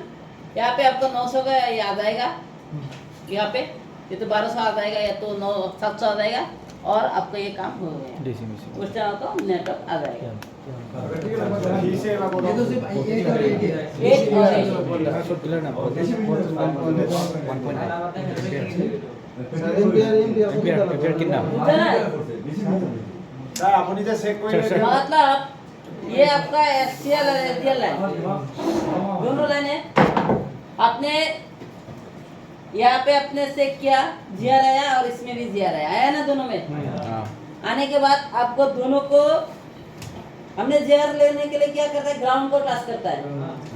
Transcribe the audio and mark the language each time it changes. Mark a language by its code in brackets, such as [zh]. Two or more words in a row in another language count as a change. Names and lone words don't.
[hi] यहाँ पे आपको 900 का ये आ जाएगा, यहाँ पे ये तो 1200 आ जाएगा या तो 700 आ जाएगा, और आपका ये काम हो गया। [en] DC machine [hi] उस टाइम तो नेटवर्क आ जाएगा। ये तो सिर्फ एक और एक ही है। एक और एक। बुझा ना? [as] আপুনি যে চেক কৰি [hi] मतलब ये आपका एससीएल और एसडीएल लाइन, दोनों लाइन है। आपने यहाँ पे अपने चेक किया, जीआर आया और इसमें भी जीआर आया ना दोनों में। आने के बाद आपको दोनों को हमने जीआर लेने के लिए क्या करता है, ग्राउंड को टच करता है।